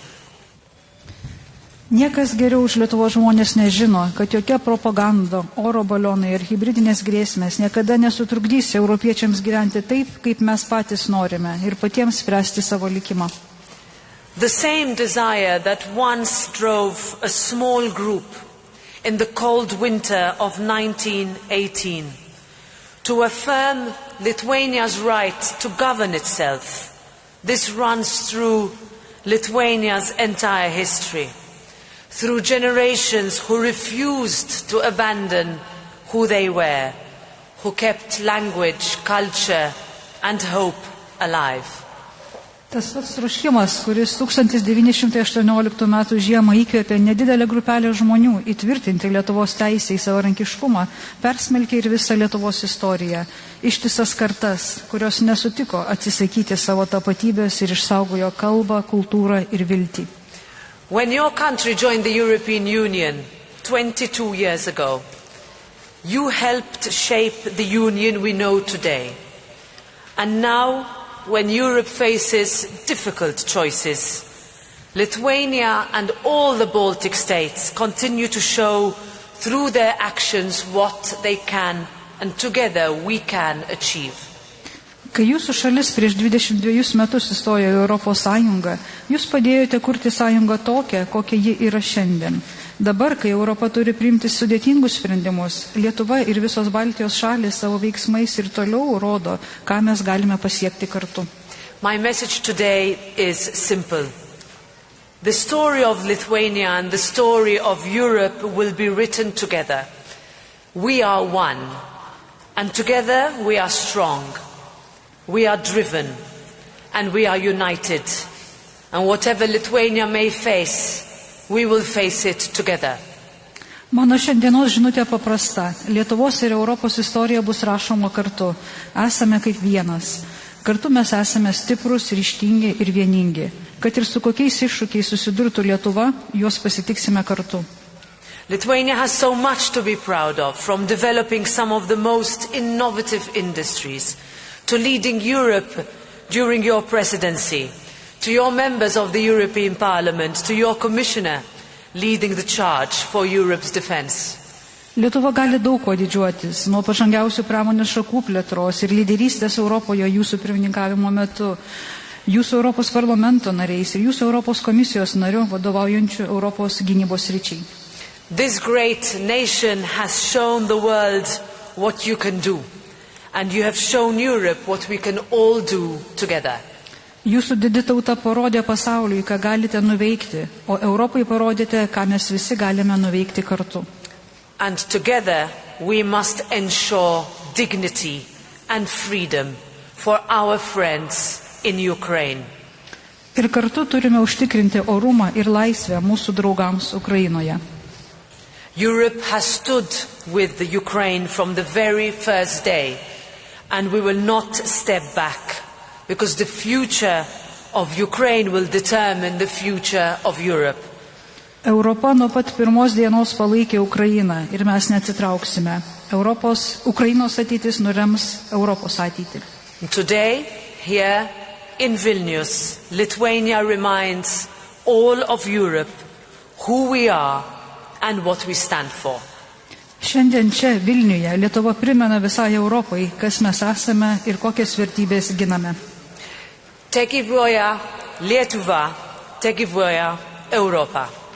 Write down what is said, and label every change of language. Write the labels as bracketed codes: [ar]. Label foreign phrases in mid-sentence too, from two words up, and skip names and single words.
[lt] Niekas geriau už Lietuvos žmonės nežino, kad jokia propaganda, oro balionai ir hibridinės grėsmės niekada nesutrukdys europiečiams gyventi taip, kaip mes patys norime ir patiems spręsti savo likimą. [en] The same desire that once drove a small group in the cold winter of 1918 to affirm Lithuania's right to govern itself. This runs through Lithuania's entire history, through generations who refused to abandon who they were, who kept language, culture and hope alive. [lt] Tas pats troškimas, kuris 1918 m. žiemą įkvėpė nedidelę grupelę žmonių įtvirtinti Lietuvos teisę į savarankiškumą, persmelkė ir visą Lietuvos istoriją. Ištisas kartas, kurios nesutiko atsisakyti savo tapatybės ir išsaugojo kalbą, kultūrą ir viltį. [en] When your country joined the European Union 22 years ago, you helped shape the union we know today. And now, when Europe faces difficult choices, Lithuania and all the Baltic states continue to show through their actions what they can and together we can achieve. [lt] Kai jūsų šalis prieš 22 metus įstojo į Europos Sąjungą, jūs padėjote kurti sąjungą tokią, kokia ji yra šiandien. Dabar, kai Europa turi priimti sudėtingus sprendimus, Lietuva ir visos Baltijos šalys savo veiksmais ir toliau rodo, ką mes galime pasiekti kartu. [en] My message today is simple. The story of Lithuania and the story of Europe will be written together. We are one, and together we are strong. We are driven and we are united, and whatever Lithuania may face, we will face it together. [lt] Mano šiandienos žinutė paprasta. Lietuvos ir Europos istorija bus rašoma kartu. Esame kaip vienas. Kartu mes esame stiprus, ryžtingi ir vieningi. Kad ir su kokiais iššūkiais susidurtų Lietuva, juos pasitiksime kartu. [en] Lithuania has so much to be proud of, from developing some of the most innovative industries, to leading Europe during your presidency, to your members of the European Parliament, to your Commissioner leading the charge for Europe's defense. [lt] Lietuva gali daug ko didžiuotis, nuo pažangiausių pramonės šakų plėtros ir lyderystės Europoje jūsų pirmininkavimo metu, jūsų Europos parlamento nariais ir jūsų Europos komisijos nariu vadovaujančių Europos gynybos sričiai. [en] This great nation has shown the world what you can do, and you have shown Europe what we can all do together. [lt] Jūsų didi tauta parodė pasauliui, ką galite nuveikti, o Europai parodėte, ką mes visi galime nuveikti kartu. [en] And together we must ensure dignity and freedom for our friends in Ukraine. [lt] Ir kartu turime užtikrinti orumą ir laisvę mūsų draugams Ukrainoje. [en] Europe has stood with the Ukraine from the very first day, and we will not step back, because the future of Ukraine will determine the future of Europe. [lt] Europa nuo pat pirmos dienos palaikė Ukrainą ir mes neatsitrauksime. Ukrainos ateitis nurems Europos ateitį. [en] Today, here in Vilnius, Lithuania reminds all of Europe who we are and what we stand for. [lt] Šiandien čia Vilniuje Lietuva primena visai Europai, kas mes esame ir kokias vertybės giname. Te gyvuoja Lietuva, te gyvuoja Europa.